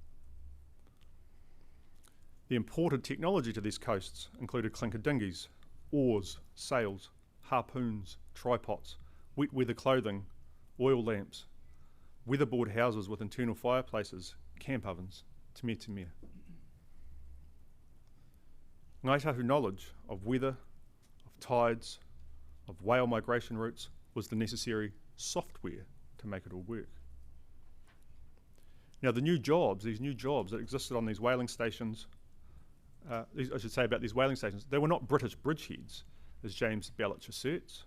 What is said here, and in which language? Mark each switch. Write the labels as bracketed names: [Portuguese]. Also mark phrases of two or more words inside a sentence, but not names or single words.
[English] The imported technology to these coasts included clinker dinghies, oars, sails, harpoons, tripods, wet weather clothing, oil lamps, weatherboard houses with internal fireplaces, camp ovens, [Māori] te mea. [English] Ngāi Tahu knowledge of weather, of tides, of whale migration routes was the necessary software to make it all work. Now these new jobs that existed on these whaling stations, these whaling stations, they were not British bridgeheads, as James Belich asserts.